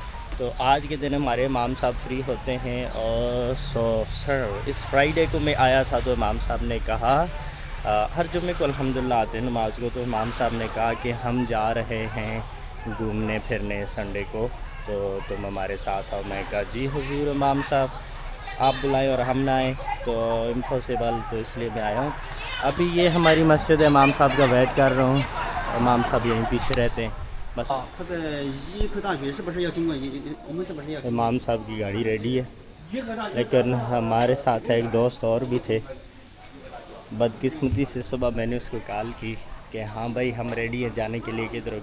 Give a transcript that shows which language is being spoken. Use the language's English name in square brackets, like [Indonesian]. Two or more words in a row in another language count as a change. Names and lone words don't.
[Urdu] تو آج کے دن ہمارے امام صاحب فری ہوتے ہیں۔ اور سر اس فرائیڈے کو میں آیا تھا تو امام صاحب نے کہا ہر جمعے کو الحمدللہ آتے ہیں نماز کو، تو امام صاحب نے کہا کہ ہم جا رہے ہیں گھومنے پھرنے سنڈے کو، تو تم ہمارے ساتھ آؤ. میں کہا جی حضور امام صاحب آپ بلائیں اور ہم نہ آئیں تو امپاسیبل، تو اس لیے میں آیا ہوں. ابھی یہ ہماری مسجد ہے، امام صاحب کا ویٹ کر رہا ہوں. امام صاحب یہیں پیچھے رہتے ہیں بس. [Chinese] 他在医科大学是不是要经过我们是不是要 [Urdu] امام صاحب کی گاڑی ریڈی ہے، لیکن ہمارے ساتھ ایک دوست اور بھی تھے. بدقسمتی سے صبح میں نے اس کو کال کی کہ ہاں بھائی ہم ریڈی ہیں جانے کے لیے، کدھر ہو?